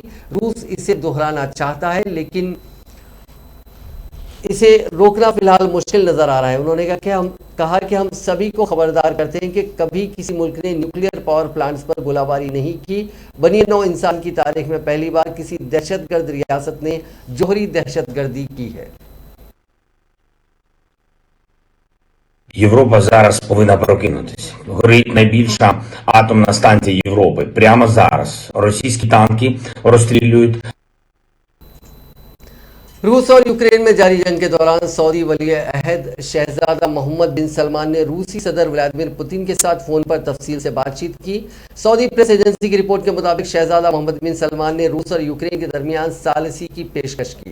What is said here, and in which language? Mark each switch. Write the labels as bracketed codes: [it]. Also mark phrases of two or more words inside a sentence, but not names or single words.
[ur] روس اسے دہرانا چاہتا ہے لیکن اسے روکنا فی الحال مشکل نظر آ رہا ہے. انہوں نے کہا کہ ہم سب کو خبردار کرتے ہیں کہ کبھی کسی ملک نے [en] nuclear power plants [ur] پر گولہ باری نہیں کی. بنی نوع انسان کی تاریخ میں پہلی بار کسی دہشت گرد ریاست نے جوہری دہشت گردی کی ہے. [uk] Європа зараз повинна прокинутися. Горить найбільша атомна станція Європи. Прямо зараз російські танки розстрілюють. [ur] روس اور یوکرین میں جاری جنگ کے دوران سعودی ولی عہد شہزادہ محمد بن سلمان نے روسی صدر ولادیمیر پوتن کے ساتھ فون پر تفصیل سے بات چیت کی. سعودی پریس ایجنسی کی رپورٹ کے مطابق شہزادہ محمد بن سلمان نے روس اور یوکرین کے درمیان ثالثی کی پیشکش کی.